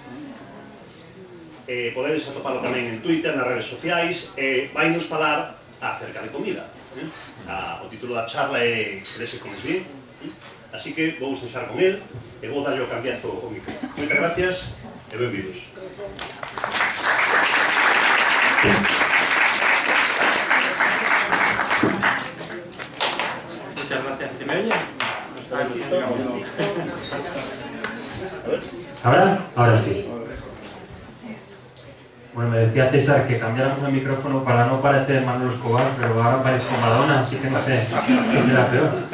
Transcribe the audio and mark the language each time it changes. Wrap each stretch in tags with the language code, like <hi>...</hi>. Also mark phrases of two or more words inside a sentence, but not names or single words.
<gl>Podedes atopalo tamén en Twitter, nas redes sociais, e vai nos falar acerca de comida. O título da charla é "Crese comes bien", así que vou deixar con el e vou darlle o cambiazo ao micro. Moitas gracias e benvidos.</gl> <es>Muchas gracias. ¿Se me oye? Ahora sí. Bueno, me decía César que cambiáramos el micrófono para no parecer Manolo Escobar, pero ahora parezco Madonna, así que no sé qué será peor.</es>